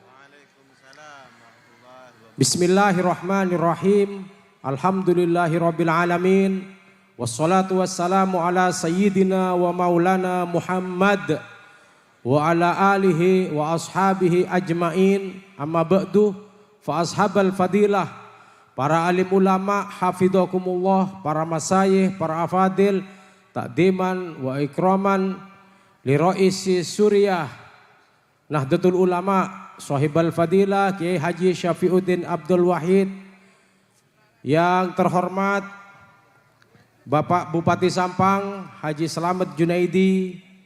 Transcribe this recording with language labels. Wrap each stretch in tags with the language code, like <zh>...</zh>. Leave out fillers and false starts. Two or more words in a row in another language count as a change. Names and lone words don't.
<ar>بسم الله الرحمن الرحيم. الحمد لله رب العالمين. والصلاة والسلام على سيدنا ومولانا محمد وعلى آله وأصحابه أجمعين. أما بعد، فأصحاب الفضيلة,</ar> <id>para alim ulama</id> <ar>hafidhakumullah, para masyayikh, para afadil, تقديما وإكراما لرئيس Suriah Nahdlatul Ulama Shahibal Fadilah Kiai Haji Syafiuddin Abdul Wahid,</ar> <id>yang terhormat Bapak Bupati</id> <ar>Sampang Haji Slamet Junaidi,</ar>